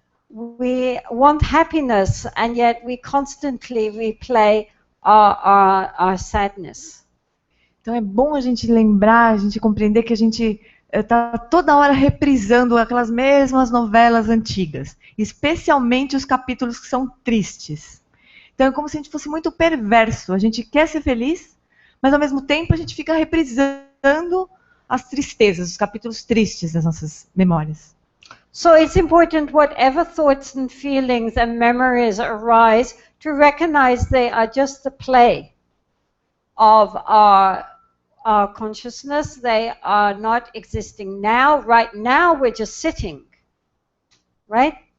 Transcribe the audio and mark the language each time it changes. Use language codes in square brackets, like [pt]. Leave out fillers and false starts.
[en] We want happiness, and yet we constantly replay our sadness. [pt] Então é bom a gente lembrar, a gente compreender que a gente está toda hora reprisando aquelas mesmas novelas antigas, especialmente os capítulos que são tristes. Então é como se a gente fosse muito perverso. A gente quer ser feliz, mas ao mesmo tempo a gente fica reprisando as tristezas, os capítulos tristes das nossas memórias. [en] So it's important, whatever thoughts and feelings and memories arise, to recognize they are just the play of our consciousness. They are not existing now. Right now, we're just sitting. Right?